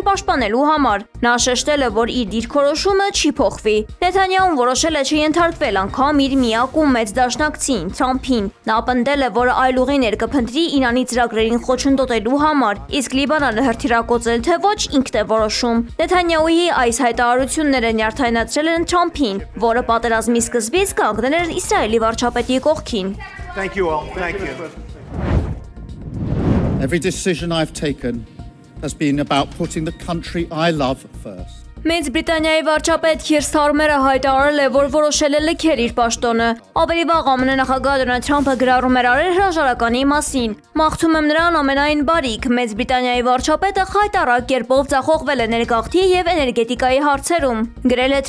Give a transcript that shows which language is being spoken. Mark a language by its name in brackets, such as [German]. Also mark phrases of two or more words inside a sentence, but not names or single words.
[Armenian] պաշտպանելու համար։ Նա շեշտել է, որ իր դիրքորոշումը չի փոխվի։ Նեթանյահուն որոշել է չենթարկվել անգամ իր միակ ու մեծ դաշնակցին Թրամփին։ Նա պնդել է, որ այլ ուղիներ կփնտրի Իրանի ծրագրերին խոչընդոտելու համար, իսկ Լիբանանը հրթիռակոծել թե ոչ ինքն է որոշում։ Նեթանյահուի այս հայտարարությունները նյարդայնացրել են Թրամփին, որը պատերազմի սկզբից կանգնել էր Իսրայելի վարչապետի կողքին։ [English] Thank you all. Thank you. Every decision I've taken has been about putting the country I love first. [Armenian] Մեծ Բրիտանիայի վարչապետ Քիր Սթարմերը հայտարարել է, որ որոշել է լքել իր պաշտոնը։ Ավելի վաղ ԱՄՆ նախագահ Դոնալդ Թրամփը գրառում էր արել հրաժարականի մասին։ Մաղթում եմ նրան ամենայն բարիք։ Մեծ Բրիտանիայի վարչապետը խայտառակ կերպով ձախողվել է ներգաղթի եւ էներգետիկայի հարցերում, գրել է